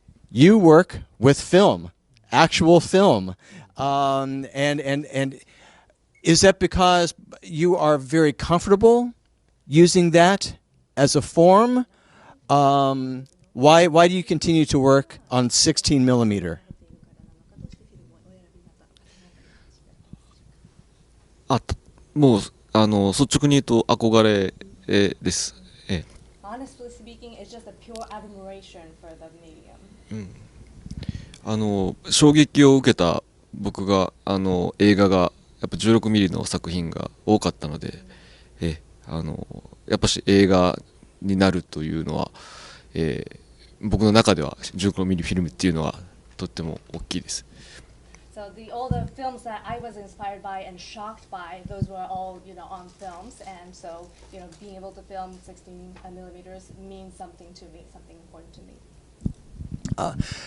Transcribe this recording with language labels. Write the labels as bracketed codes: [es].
[en] You work with film, actual film, and is that because you are very comfortable using that as a form? Why do you continue to work on 16 millimeter? [ja] もう率直に言うと憧れです。 [en] Honestly speaking, it's just a pure admiration for the medium. [ja] 衝撃を受けた僕が映画がやっぱ16ミリの作品が多かったので、やっぱし映画になるというのは、僕の中では16ミリフィルムっていうのはとっても大きいです。 [en] So all the films that I was inspired by and shocked by, those were all, on films, and so, being able to film 16 millimeters means something to me, something important to me.